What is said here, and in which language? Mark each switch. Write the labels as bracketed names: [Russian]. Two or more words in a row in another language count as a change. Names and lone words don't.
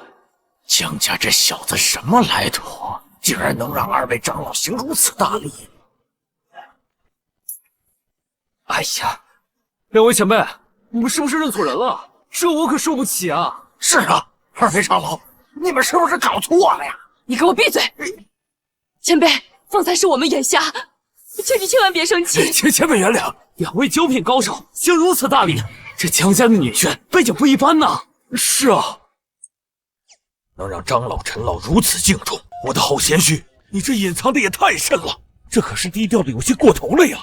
[Chinese] 江家這小子什麼來頭，竟然能讓二位長老行如此大禮？哎呀，兩位前輩，你們是不是認錯人了？這我可受不起啊！是啊，二位長老，你們是不是搞錯了呀？你給我閉嘴！前輩，方才是我們眼瞎，請你千萬別生氣。請前輩原諒。兩位9品高手行如此大禮，這江家的女婿背景不一般吶。是啊，能讓張老陳老如此敬重，我的好賢婿，你這隱藏的也太深了，這可是低調的有些過頭了呀。